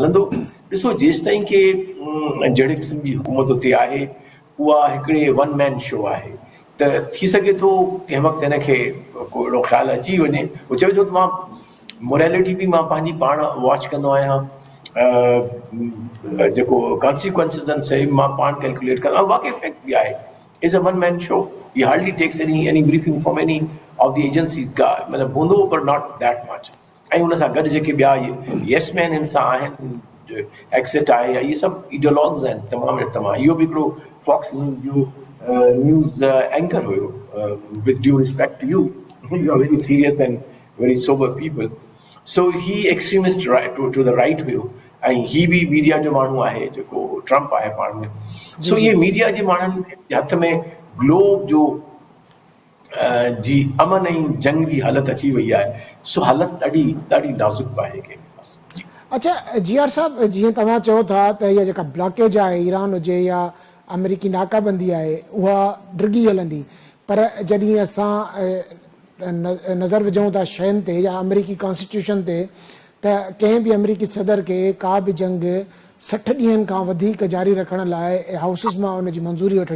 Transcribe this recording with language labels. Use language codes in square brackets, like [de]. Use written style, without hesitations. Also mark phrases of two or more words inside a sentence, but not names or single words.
[sd] ॾिसो जेसि ताईं के जहिड़े क़िस्म जी हुकूमत हुते आहे, उहा हिकिड़े [en] one man show [sd] आहे त थी सघे थो कंहिं वक़्तु हिनखे को अहिड़ो ख़्यालु अची वञे हू चवे थो त मां मोरेलिटी बि मां पंहिंजी पाण वॉच कंदो आहियां जेको कॉन्सिक्वेंसिस आहिनि सही मां पाण कैलकुलेट कंदो आहियां वाक़ई फैक्ट बि आहे [en] is a one man show he hardly takes any briefing from any of the agencies [sd] का मतिलबु हूंदो पर [en] not that much [sd] ऐं हुन सां गॾु जेके ॿिया [en] yes man [sd] हिन सां आहिनि एक्सेट आहे या इहे सभु इडियोलॉग्स आहिनि तमामु तमामु इहो बि हिकिड़ो फॉक्स न्यूज़ जो [en] news anchor [sd] हुयो [en] with due respect to you you are very serious and very sober people so he extremist to the right [sd] हुयो ऐं ही बि मीडिया जो माण्हू आहे जेको ट्रम्प आहे पाण में सो इहे मीडिया जे माण्हुनि जे हथ में ग्लोब जो जी अमन ऐं जंग जी हालत अची वई आहे सो हालत ॾाढी ॾाढी नाज़ुक आहे कंहिं अच्छा जीआर साहब जीअं तव्हां चओ था त इहा जेका ब्लॉकेज आहे ईरान हुजे या अमेरिकी नाकाबंदी आहे उहा डिघी हलंदी पर जॾहिं असां नज़र विझूं था शयुनि ते या अमेरिकी कॉन्स्टिट्यूशन ते त कंहिं बि अमेरिकी सदर खे का बि जंग 60 ॾींहंनि खां वधीक जारी रखण लाइ हाउसिस मां उनजी मंज़ूरी वठणी